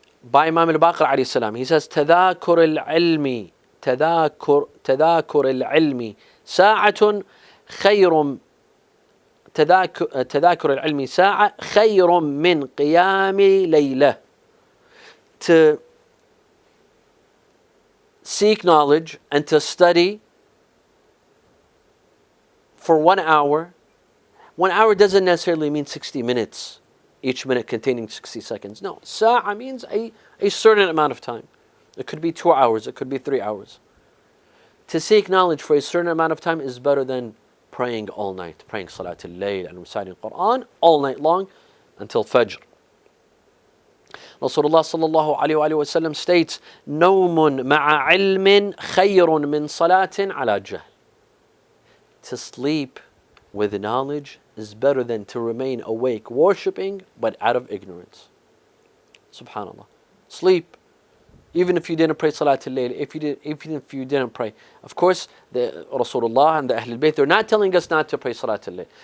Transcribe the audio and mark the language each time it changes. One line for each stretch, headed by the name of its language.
English: By Imam al-Baqir alayhi salam, he says,
Arabic: تذاكر العلم تذاكر العلم ساعة خير تذاكر العلم ساعة خير من قيام ليلة.
English: To seek knowledge and to study for 1 hour. 1 hour doesn't necessarily mean 60 minutes, each minute containing 60 seconds. No, sa'a means a certain amount of time. It could be 2 hours, it could be 3 hours. To seek knowledge for a certain amount of time is better than praying all night, praying Salatul Layl and reciting Quran all night long until Fajr. Rasulullah sallallahu alayhi wa sallam states,
Arabic: نوم مع علم خير من صلاة على جهل.
English: To sleep with knowledge is better than to remain awake worshipping but out of ignorance. Subhanallah. Sleep. Even if you didn't pray Salatul Layl, even if you didn't pray. Of course, the Rasulullah and the Ahlul Bayt, they're not telling us not to pray Salatul Layl.